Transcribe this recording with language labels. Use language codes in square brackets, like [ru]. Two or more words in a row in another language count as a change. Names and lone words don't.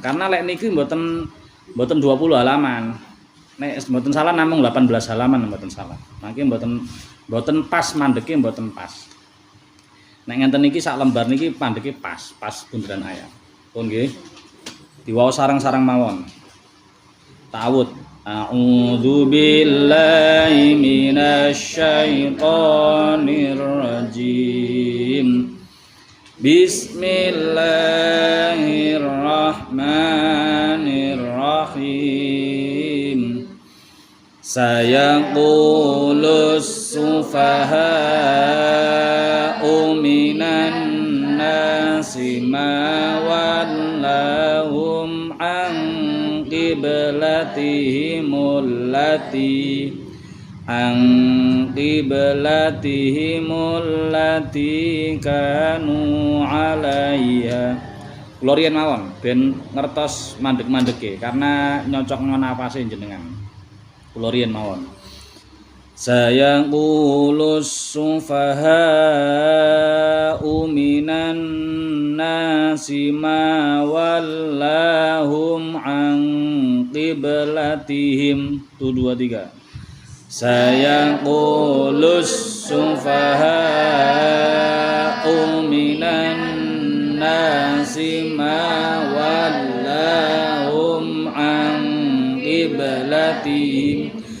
[jv] Karena lek niki mboten 20 halaman. Nek mboten salah namung 18 halaman mboten salah. Mangke mboten pas mandeke mboten pas. Nek ngenten niki sak lembar niki pandeke pas bunderan ayat. Pun nggih. Diwaos sareng-sareng mawon. Ta'awud. [ar] أعوذ بالله من الشيطان الرجيم. بسم الله الرحمن الرحيم. سيقول السفهاء من الناس ما ولاهم عن قبلتهم التي كانوا عليها. [jv] Kula riyen mawon ben ngertos mandeg-mandege karena nyocok nafase jenengan. Kula riyen mawon. [ar] سيقول السفهاء من الناس ما ولاهم عن قبلتهم. 1 2 3. سيقول السفهاء من الناس ما ولاهم عن قبلتهم